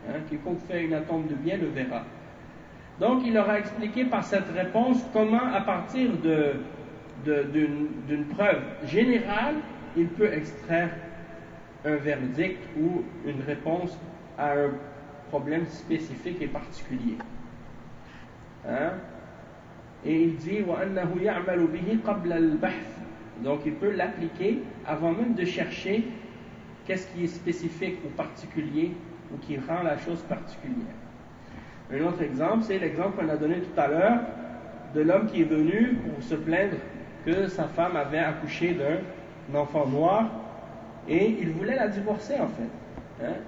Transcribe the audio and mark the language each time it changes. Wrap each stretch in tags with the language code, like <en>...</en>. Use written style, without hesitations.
<fr>Quiconque fait une atome de bien le verra. Donc il leur a expliqué par cette réponse comment, à partir d'une preuve générale, il peut extraire un verdict ou une réponse à un problème spécifique et particulier. Et il dit:</fr> <ar>وَأَنَّهُ يَعْمَلُ بِهِ قَبْلَ الْبَحْثِ</ar> <fr>Donc, il peut l'appliquer avant même de chercher qu'est-ce qui est spécifique ou particulier ou qui rend la chose particulière. Un autre exemple, c'est l'exemple qu'on a donné tout à l'heure de l'homme qui est venu pour se plaindre que sa femme avait accouché d'un enfant noir et il voulait la divorcer en fait. Hein?</fr>